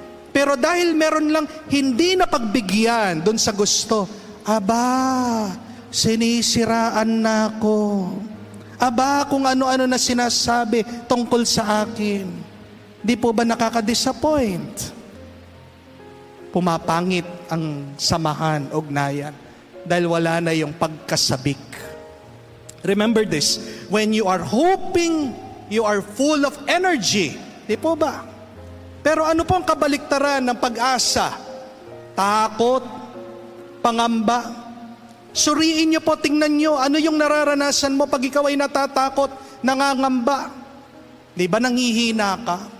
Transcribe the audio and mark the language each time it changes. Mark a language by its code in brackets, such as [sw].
[tl] Pero dahil meron lang hindi na pagbigyan doon sa gusto, aba, sinisiraan na ako. Aba, kung ano-ano na sinasabi tungkol sa akin. Di po ba nakaka-disappoint? Pumapangit ang samahan, ugnayan. Dahil wala na yung pagkasabik. [en] Remember this, when you are hoping, you are full of energy. [tl] Di po ba? Pero ano po ang kabaliktaran ng pag-asa? Takot, pangamba. Suriin niyo po, tingnan niyo, ano yung nararanasan mo pag ikaw ay natatakot, nangangamba? Di ba nanghihina ka?